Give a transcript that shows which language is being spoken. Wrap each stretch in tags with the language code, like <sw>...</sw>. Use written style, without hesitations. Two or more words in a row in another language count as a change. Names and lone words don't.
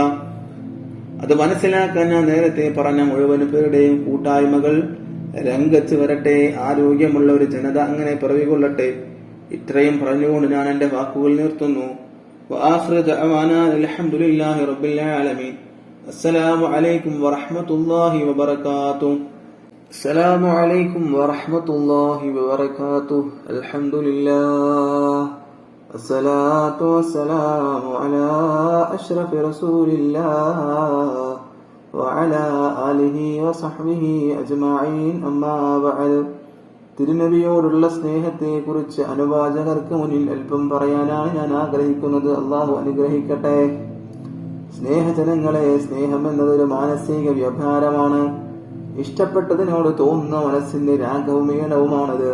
<ml>അത് മനസ്സിലാക്കാൻ ഞാൻ നേരത്തെ പറഞ്ഞ മുഴുവൻ പേരുടെയും കൂട്ടായ്മകൾ രംഗത്ത് വരട്ടെ. ആരോഗ്യമുള്ള ഒരു ജനത അങ്ങനെ പിറവികൊള്ളട്ടെ. ഇത്രയും പറഞ്ഞുകൊണ്ട് ഞാൻ എന്റെ വാക്കുകൾ നിർത്തുന്നു.</ml> <ar>وآخر دعوانا الحمد لله رب العالمين. السلام عليكم ورحمة الله وبركاته. السلام عليكم ورحمة الله وبركاته. الحمد لله الصلاة والسلام على أشرف رسول الله وعلى آله وصحبه أجمعين. أما بعد.</ar> <ml>തിരുനബിയോടുള്ള സ്നേഹത്തെ കുറിച്ച് അനുവാചകർക്ക് മുന്നിൽ അല്പം പറയാനാണ് ഞാൻ ആഗ്രഹിക്കുന്നത്. അള്ളാഹു അനുഗ്രഹിക്കട്ടെ. സ്നേഹജനങ്ങളെ, സ്നേഹം എന്നതൊരു മാനസിക വ്യാപാരമാണ്. ഇഷ്ടപ്പെട്ടതിനോട് തോന്നുന്ന മനസ്സിന്റെ രാഗവും ഈണവുമാണത്.</ml>